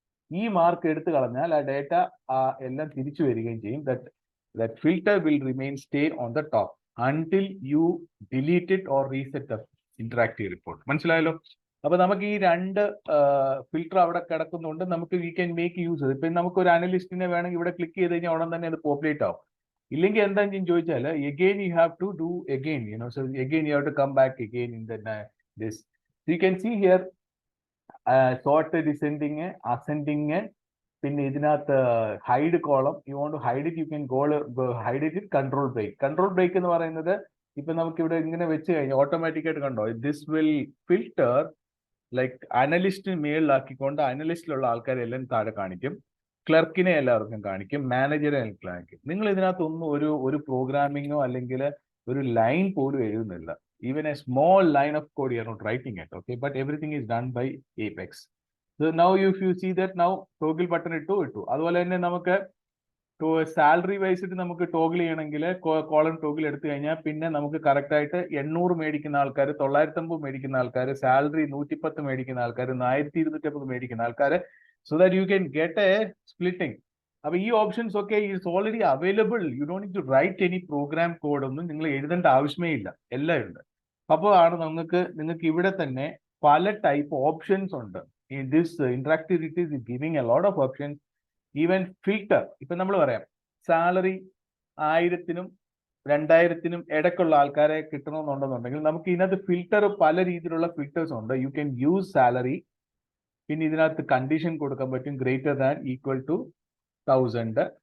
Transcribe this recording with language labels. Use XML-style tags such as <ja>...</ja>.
<ml>ഈ മാർക്ക് എടുത്തു കളഞ്ഞാൽ ആ ഡേറ്റ എല്ലാം തിരിച്ചു വരികയും ചെയ്യും.</ml> <en>That filter will remain stay on the top until you delete it or reset the interactive report.</en> <ml>മനസ്സിലായല്ലോ? അപ്പൊ നമുക്ക് ഈ രണ്ട് ഫിൽട്ടർ അവിടെ കിടക്കുന്നുണ്ട്.</ml> <en>നമുക്ക് we can make use.</en> <ml>ഇപ്പൊ നമുക്ക് ഒരു അനലിസ്റ്റിനെ വേണമെങ്കിൽ ഇവിടെ ക്ലിക്ക് ചെയ്ത് കഴിഞ്ഞാൽ ഉടൻ തന്നെ അത് പോപ്പുലേറ്റ് ആവും. ഇല്ലെങ്കിൽ എന്താണെന്ന് ചോദിച്ചാൽ</ml> <en>again you have to do again, so again you have to come back again in the this. So you can see here sort descending, ascending,</en> <ml>പിന്നെ ഇതിനകത്ത് hide column.</ml> <en>You want to hide it, you can go hide it with control break.</en> <ml>Control break എന്ന് പറയുന്നത് ഇപ്പൊ നമുക്ക് ഇവിടെ ഇങ്ങനെ വെച്ച് കഴിഞ്ഞാൽ ഓട്ടോമാറ്റിക് ആയിട്ട് കണ്ടോ,</ml> <en>this will filter like</en> <ml>അനലിസ്റ്റിന് മേളിലാക്കിക്കൊണ്ട് അനലിസ്റ്റിലുള്ള ആൾക്കാരെല്ലാം താഴെ കാണിക്കും, ക്ലർക്കിനെ എല്ലാവർക്കും കാണിക്കും, മാനേജറെ കാണിക്കും. നിങ്ങൾ ഇതിനകത്തൊന്നും ഒരു പ്രോഗ്രാമിങ്ങോ അല്ലെങ്കിൽ ഒരു ലൈൻ പോലും എഴുതുന്നില്ല.</ml> <en>Even a small line of code you are not writing it. Okay, but everything is done by Apex. So now if you see that now toggle button</en> <ml>ഇട്ടു. അതുപോലെ തന്നെ നമുക്ക് സാലറി വൈസിട്ട് നമുക്ക് ടോഗിൾ ചെയ്യണമെങ്കിൽ കോളം ടോഗിൾ എടുത്തു കഴിഞ്ഞാൽ പിന്നെ നമുക്ക് കറക്റ്റ് ആയിട്ട് 800 മേടിക്കുന്ന ആൾക്കാർ, 950 മേടിക്കുന്ന ആൾക്കാർ, സാലറി 110 മേടിക്കുന്ന ആൾക്കാർ, 1250 മേടിക്കുന്ന ആൾക്കാർ,</ml> <en>so that you can get a splitting.</en> <ml>അപ്പൊ ഈ ഓപ്ഷൻസ് ഒക്കെ</ml> <en>Is already available. You don't need to write any program code</en> <ml>ഒന്നും നിങ്ങൾ എഴുതേണ്ട ആവശ്യമേ ഇല്ല, എല്ലാം ഉണ്ട്. അപ്പോൾ ആണ് നിങ്ങൾക്ക് ഇവിടെ തന്നെ പല ടൈപ്പ് ഓപ്ഷൻസ് ഉണ്ട്.</ml> <en>this interactivity is giving a lot of options. Even filter,</en> <ml>ഇപ്പൊ നമ്മൾ പറയാം സാലറി 1000-നും 2000-നും ഇടയ്ക്കുള്ള ആൾക്കാരെ കിട്ടണമെന്നുണ്ടെന്നുണ്ടെങ്കിൽ നമുക്ക് ഇതിനകത്ത് ഫിൽറ്റർ പല രീതിയിലുള്ള ഫിൽറ്റേഴ്സ് ഉണ്ട്.</ml> <en>You can use salary.</en> <ml>പിന്നെ ഇതിനകത്ത് കണ്ടീഷൻ കൊടുക്കാൻ പറ്റും</ml> <en>greater than equal to</en> <ml>1000.</ml>